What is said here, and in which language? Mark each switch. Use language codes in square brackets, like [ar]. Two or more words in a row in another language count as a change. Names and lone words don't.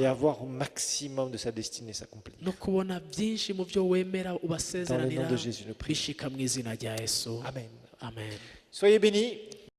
[fr] à voir au maximum de sa destinée s'accomplir. [rw] no kubona byinshi mu byo wemera [fr] Dans le [rw] ubasezeranira [fr] nom de Jésus, nous prions. [rw] bishika mu izina rya Yesu. Amen. Amen. [fr] Soyez bénis.